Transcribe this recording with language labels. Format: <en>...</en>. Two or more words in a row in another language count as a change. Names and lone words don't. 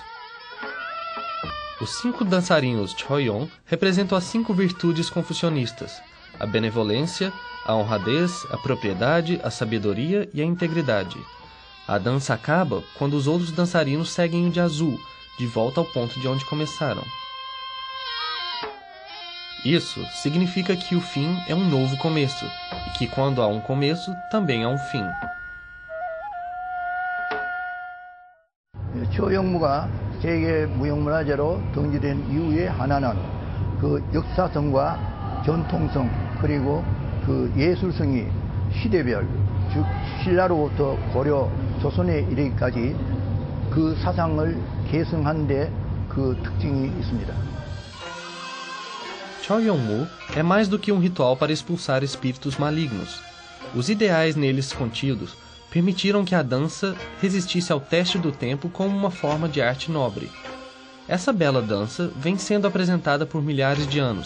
<pt>Os 5 dançarinos Choyeong representam as 5 virtudes confucionistas: a benevolência, a honradez, a propriedade, a sabedoria e a integridade. A dança acaba quando os outros dançarinos seguem o de azul, de volta ao ponto de onde começaram. Isso significa que o fim é um novo começo, e que quando há um começo, também há um fim.</pt> <ko>초용무가 세계 무형문화재로 등재된 이유의 하나는 그 역사성과 전통성 그리고 그 예술성이 시대별, 즉 신라로부터 고려, 조선에 이르기까지 그 사상을 계승한 데 그 특징이 있습니다.</ko> <pt>Choyeongmu é mais do que um ritual para expulsar espíritos malignos. Os ideais neles contidos permitiram que a dança resistisse ao teste do tempo como uma forma de arte nobre. Essa bela dança vem sendo apresentada por milhares de anos.</pt>